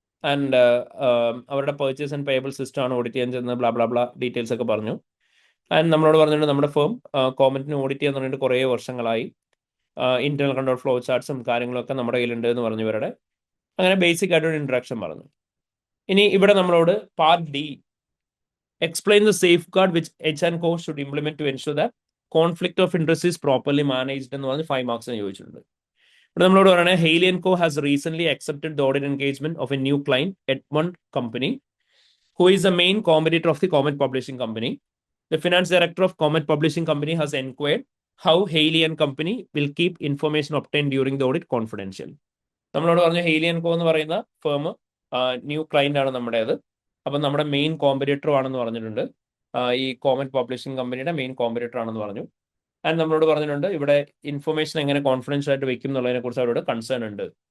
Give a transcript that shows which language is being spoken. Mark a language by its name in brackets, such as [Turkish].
[Malayalam] And അവരുടെ purchase and payable system ആണ് audit ചെയ്യാൻ ചെല്ലുന്നത്. ബ്ലാ ബ്ലാ ബ്ലാ ഡീറ്റെയിൽസ് ഒക്കെ പറഞ്ഞു. ആൻഡ് നമ്മളോട് പറഞ്ഞിട്ടുണ്ട് നമ്മുടെ ഫേം കോമന്റിന് ഓഡിറ്റ് ചെയ്യാൻ പറഞ്ഞിട്ട് കുറേ വർഷങ്ങളായി. ഇന്റർണൽ കൺട്രോൾ ഫ്ലോ ചാർട്ട്സും കാര്യങ്ങളൊക്കെ നമ്മുടെ കയ്യിലുണ്ട് എന്ന് പറഞ്ഞു ഇവരുടെ. അങ്ങനെ ബേസിക് ആയിട്ടൊരു ഇൻട്രഡക്ഷൻ പറഞ്ഞു. ഇനി ഇവിടെ നമ്മളോട് part D [English] explain the safeguard which H&Co should implement to ensure that conflict of interest is properly managed [Malayalam] എന്ന് പറഞ്ഞ് 5 മാർക്സിന് ചോദിച്ചിട്ടുണ്ട്. ഇവിടെ നമ്മളോട് പറയുന്നത് [English] Haley and co has recent accepted the audit engagement of a new client Edmund company who is the main competitor of the Comet Publishing Company. The finance director of Comet Publishing Company has inquired how Haley and Company will keep information obtained during the audit confidential. [Malayalam] നമ്മളോട് പറഞ്ഞു Hailey and കോ എന്ന് പറയുന്ന firm new client ആണ് നമ്മുടേത്. അപ്പം നമ്മുടെ main competitor ആണെന്ന് പറഞ്ഞിട്ടുണ്ട്. ഈ കോമറ്റ് പബ്ലിഷിംഗ് കമ്പനിയുടെ മെയിൻ കോമ്പറ്റീറ്റർ ആണെന്ന് പറഞ്ഞു. ആൻഡ് നമ്മളോട് പറഞ്ഞിട്ടുണ്ട് ഇവിടെ ഇൻഫർമേഷൻ എങ്ങനെ കോൺഫിഡൻഷ്യൽ ആയിട്ട് വെക്കും എന്നുള്ളതിനെ കുറിച്ച് അവരോട് കൺസേൺ ഉണ്ട്.